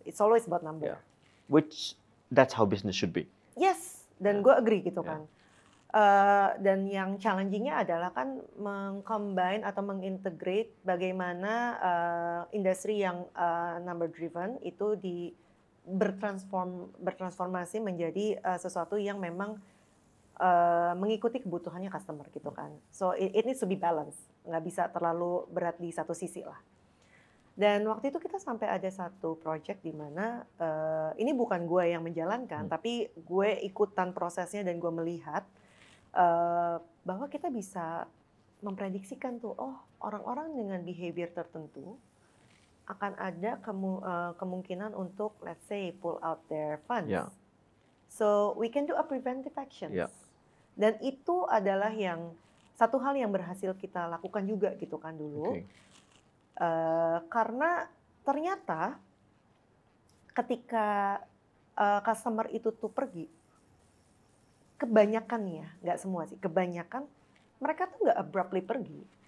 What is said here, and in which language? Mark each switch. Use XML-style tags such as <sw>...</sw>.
<en>It's always about number. Which that's how business should be.</en> <id>Yes, dan gue agree gitu kan. Dan yang challenging-nya adalah kan meng-combine atau mengintegrate bagaimana industri yang number driven itu bertransformasi menjadi sesuatu yang memang mengikuti kebutuhannya customer gitu kan.</id> <en>So it needs to be balanced,</en> <id>nggak bisa terlalu berat di satu sisi lah. Dan waktu itu kita sampai ada satu project di mana ini bukan gue yang menjalankan, tapi gue ikutan prosesnya dan gue melihat bahwa kita bisa memprediksikan tuh, orang-orang dengan behavior tertentu akan ada kemungkinan untuk,</id> <en>let's say, pull out their funds. So we can do a preventive actions.</en> <id>Dan itu adalah satu hal yang berhasil kita lakukan juga gitu kan dulu. Karena ternyata ketika customer itu tuh pergi, kebanyakan ya, nggak semua sih, kebanyakan mereka tuh nggak abruptly pergi.</id>